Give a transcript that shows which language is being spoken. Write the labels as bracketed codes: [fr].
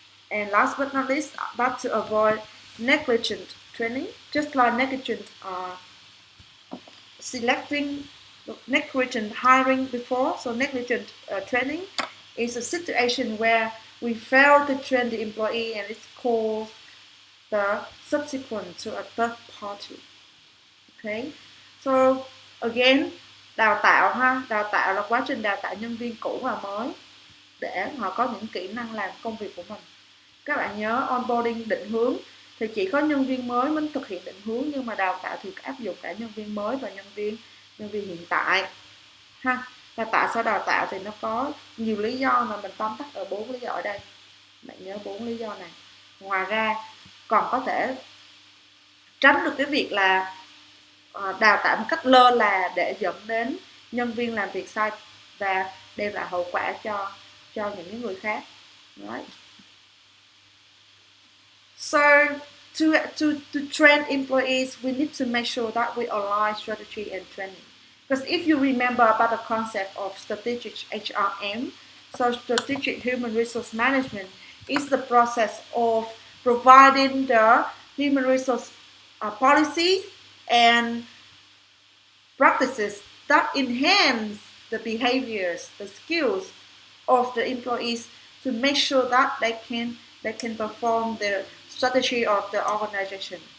[en] And last but not least, but to avoid negligent training, just like negligent selecting, negligent hiring before. So negligent training is a situation where we fail to train the employee and it's called the subsequent to a third party. Okay, so again, [vi] đào tạo ha, đào tạo là quá trình đào tạo nhân viên cũ và mới để họ có những kỹ năng làm công việc của mình. Các bạn nhớ onboarding định hướng thì chỉ có nhân viên mới mới thực hiện định hướng, nhưng mà đào tạo thì áp dụng cả nhân viên mới và nhân viên hiện tại ha. Và tại sao đào tạo thì nó có nhiều lý do mà mình tóm tắt ở 4 lý do ở đây. Bạn nhớ 4 lý do này. Ngoài ra còn có thể tránh được cái việc là đào tạo một cách lơ là để dẫn đến nhân viên làm việc sai và đem lại hậu quả cho những người khác. [en] Right. So to train employees, we need to make sure that we align strategy and training. Because if you remember about the concept of strategic HRM, so strategic human resource management is the process of providing the human resource policies and practices that enhance the behaviors, the skills of the employees to make sure that they can perform the strategy of the organization.